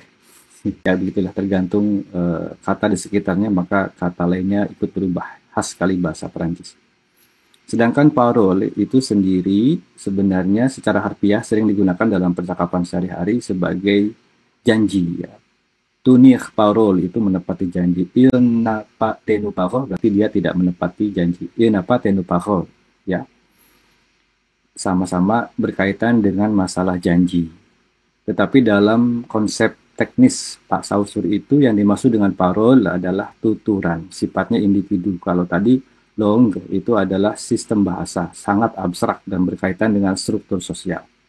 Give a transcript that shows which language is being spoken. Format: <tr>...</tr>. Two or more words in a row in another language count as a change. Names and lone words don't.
<id>Ya, begitulah tergantung kata di sekitarnya, maka kata lainnya ikut berubah. Khas sekali bahasa Perancis. Sedangkan parole itu sendiri sebenarnya secara harfiah sering digunakan dalam percakapan sehari-hari sebagai janji. Ya.</id> <fr>Tenir parole</fr> <id>itu menepati janji.</id> <fr>Il n'a pas tenu parole</fr> <id>berarti dia tidak menepati janji.</id> <fr>Il n'a pas tenu parole.</fr> <id>Ya, sama-sama berkaitan dengan masalah janji. Tetapi dalam konsep teknis Pak Saussure itu yang dimaksud dengan parole adalah tuturan, sifatnya individu. Kalau tadi long itu adalah sistem bahasa, sangat abstrak dan berkaitan dengan struktur sosial.</id>